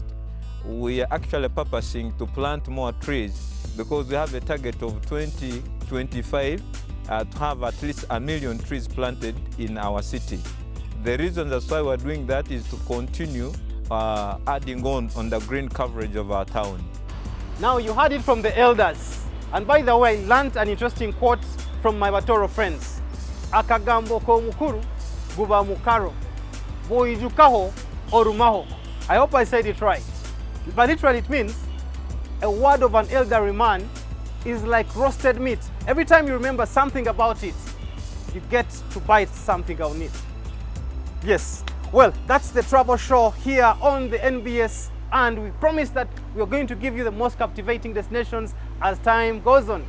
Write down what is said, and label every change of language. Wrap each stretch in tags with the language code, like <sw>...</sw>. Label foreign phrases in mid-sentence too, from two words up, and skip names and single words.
<en>We are actually purposing to plant more trees because we have a target of 2025 to have at least 1 million trees planted in our city. The reason that's why we're doing that is to continue adding on the green coverage of our town. Now you heard it from the elders. And by the way, I learned an interesting quote from my Toro friends.</en> <ttj>Akagambo ko mukuru, guba mukaro, boijukaho orumaho.</ttj> <en>I hope I said it right. But literally it means a word of an elderly man is like roasted meat. Every time you remember something about it, you get to bite something on it. Yes, well, that's the travel show here on the NBS, and we promise that we are going to give you the most captivating destinations as time goes on.</en>